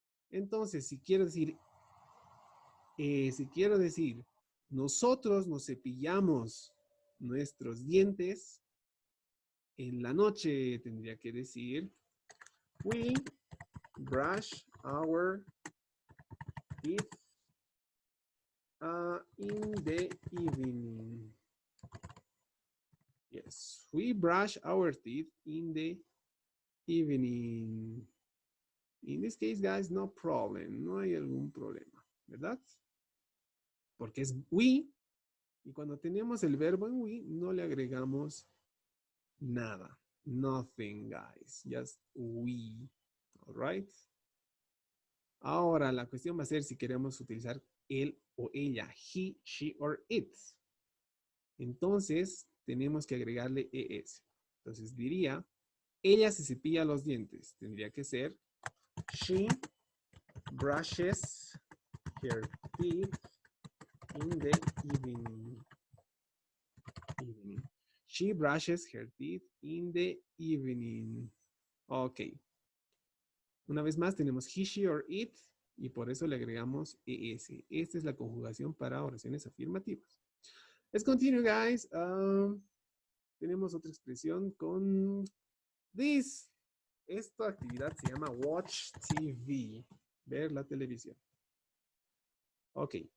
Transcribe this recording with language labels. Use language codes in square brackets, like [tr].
[es] Entonces, si quiero decir, nosotros nos cepillamos nuestros dientes en la noche, tendría que decir, [en] we brush our teeth in the evening. Yes, we brush our teeth in the evening. In this case, guys, no problem. [es] No hay algún problema, ¿verdad? Porque es [en] we [es] Y cuando tenemos el verbo en we, no le agregamos nada. [en] Nothing, guys. Just we. All right. [es] Ahora la cuestión va a ser si queremos utilizar él o ella. [en] He, she, or it. [es] Entonces, tenemos que agregarle es. Entonces diría, ella se cepilla los dientes. Tendría que ser, [en] she brushes her teeth in the evening. She brushes her teeth in the evening. Ok. [es] Una vez más tenemos [en] he, she, or it [es] y por eso le agregamos es. Esta es la conjugación para oraciones afirmativas. [en] Let's continue, guys. [es] Tenemos otra expresión con this. Esta actividad se llama watch TV, ver la televisión. Ok.